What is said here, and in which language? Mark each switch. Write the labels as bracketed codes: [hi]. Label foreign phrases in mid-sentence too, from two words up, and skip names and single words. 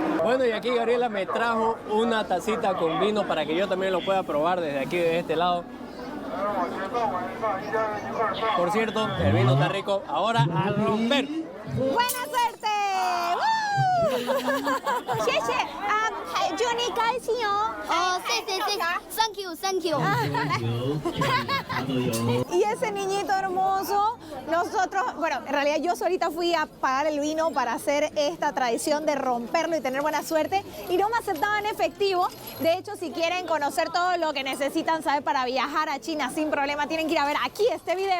[es] Bueno, y aquí Gabriela me trajo una tacita con vino para que yo también lo pueda probar desde aquí, de este lado. Por cierto, el vino está rico. Ahora a romper. ¡Buena suerte! [zh] ¡Woo! 谢谢祝你开心哦。 [en] 谢谢 ，Thank you，Thank you。 [es] Y ese niñito hermoso, nosotros, bueno, en realidad yo solita fui a pagar el vino para hacer esta tradición de romperlo y tener buena suerte y no me aceptaban efectivo. De hecho, si quieren conocer todo lo que necesitan saber para viajar a China sin problema, tienen que ir a ver aquí este video.